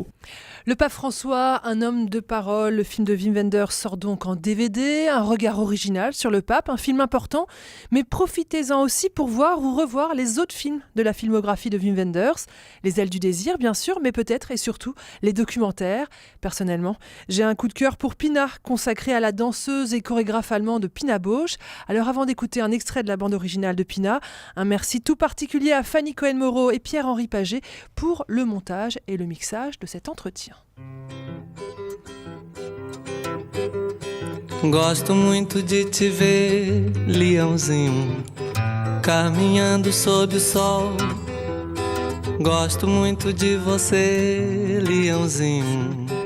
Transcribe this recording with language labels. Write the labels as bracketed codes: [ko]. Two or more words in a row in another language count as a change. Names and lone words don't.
[fr] Le pape François, un homme de parole, le film de Wim Wenders sort donc en DVD, un regard original sur le pape, un film important, mais profitez-en aussi pour voir ou revoir les autres films de la filmographie de Wim Wenders, Les ailes du désir bien sûr, mais peut-être et surtout les documentaires. Personnellement, j'ai un coup de cœur pour Pina, consacré à la danseuse et chorégraphe allemande Pina Bausch. Alors avant d'écouter un extrait de la bande originale de Pina, un merci tout particulier à Fanny Cohen-Moreau et Pierre-Henri Paget pour le montage et le mixage de cet entretien. [pt] Gosto muito de te ver, leãozinho, caminhando sob o sol. Gosto muito de você, leãozinho.